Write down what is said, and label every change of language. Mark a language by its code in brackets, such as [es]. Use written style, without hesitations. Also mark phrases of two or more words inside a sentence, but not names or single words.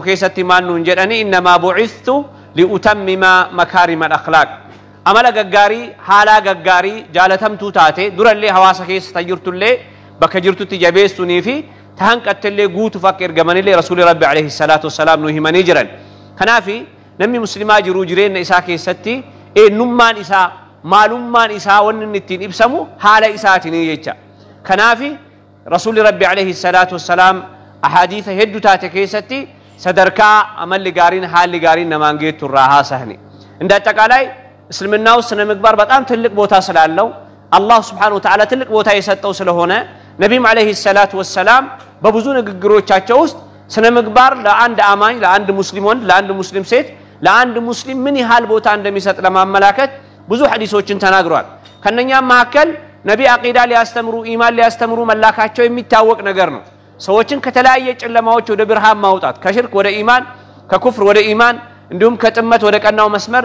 [om] keessatti maal nuun jedhani [ar] إنما بعثت لأتمم مكارم الأخلاق [om] amala gaggaarii haalaa gaggaarii jaalatamtuu taate durallee hawaasa keessa jirtullee bakka jirtutti jabeessunii fi tahanqattillee guutuuf akka ergamanillee [ar] رسول ربي عليه الصلاة والسلام [om] nu himanii jiran kanaafi namni muslimaa jiruu jireenya isaa keessatti eenyummaan isaa maalummaan isaa wanni inni ittiin ibsamu haala isaatiin jecha kanaafi [ar] رسول ربي عليه الصلاة والسلام [om] ahadiisa hedduu taate keessatti sadarkaa amalli gaariin haalli gaariin namaan geettu irraa haasahni [am] እንደ አጠቃላይ እስልምና ውስጥ ስነ ምግባር በጣም ትልቅ ቦታ ስላለው አላህ [ar] سبحانه وتعالى [am] ትልቅ ቦታ የሰጠው ስለሆነ ነብዩም [ar] عليه الصلاة والسلام [am] በብዙ ንግግሮቻቸው ውስጥ ስነ ምግባር ለአንድ አማኝ ለአንድ ሙስሊም ወንድ ለአንድ ሙስሊም ሴት ለአንድ ሙስሊም ምን ያህል ቦታ እንደሚሰጥ ለማመላከት ብዙ ሐዲሶችን ተናግሯል ከነኛም መካከል ነቢ አቂዳ ሊያስተምሩ ኢማን ሊያስተምሩ መላካቸው የሚታወቅ ነገር ነው ሰዎችን ከተለያየ ጨለማዎች ወደ ብርሃን ማውጣት ከሽርክ ወደ ኢማን ከኩፍር ወደ ኢማን እንዲሁም ከጥመት ወደ ቀናው መስመር